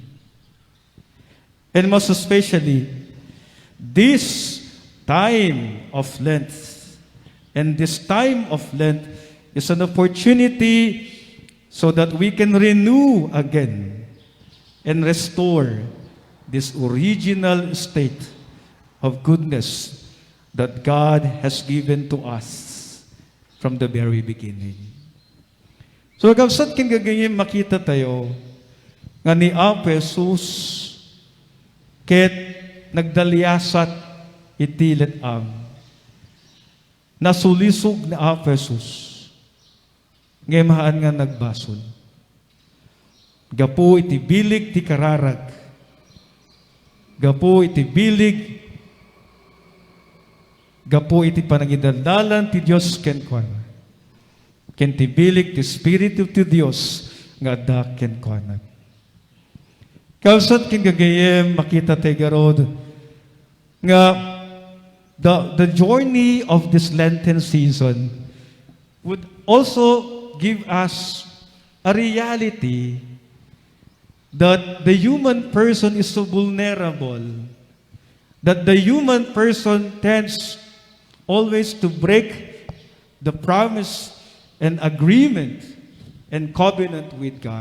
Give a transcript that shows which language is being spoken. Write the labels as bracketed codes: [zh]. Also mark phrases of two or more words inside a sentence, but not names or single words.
[en] And most especially, this time of Lent, and this time of Lent is an opportunity so that we can renew again and restore this original state of goodness that God has given to us from the very beginning. So, [ilo] kapsat kin gagayim makita tayo nga ni Jesus ket nagdalyasat iti letang nasulisog ni Jesus ngemahan nga nagbasol. Gapo iti bilig ti kararag. Gapo iti bilig, gapo iti panangidaldalan ti Dios ken kuana. Ken ti bilig ti Espiritu ti Dios nga adda ken kuana. Kausat ken gagayem makita tayo garod nga [en] the journey of this Lenten season would also give us a reality that the human person is so vulnerable, that the human person tends always to break the promise and agreement and covenant with God.